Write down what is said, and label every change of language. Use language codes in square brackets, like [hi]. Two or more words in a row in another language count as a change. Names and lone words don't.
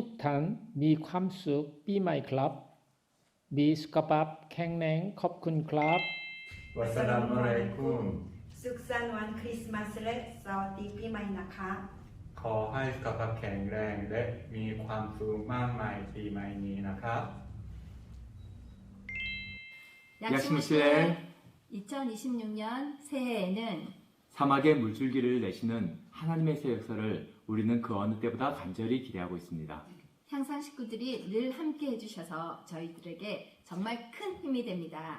[th] ท่านมีความสุขปีใหม่ครับมีสุขภาพแข็งแรงขอบคุณครับ [ar] والسلام عليكم [th] สุขสันต์วันคริสต์มาสและสวัสดีปีใหม่นะคะ ขอให้สุขภาพแข็งแรงและมีความสุขมากมายปีใหม่นี้นะครับ [ko] 야시무시엘 2026년 새해에는 사막의 물줄기를 내시는 하나님의 새 역사를 우리는 그 어느 때보다 간절히 기대하고 있습니다. 향상 식구들이 늘 함께 해주셔서 저희들에게 정말 큰 힘이 됩니다.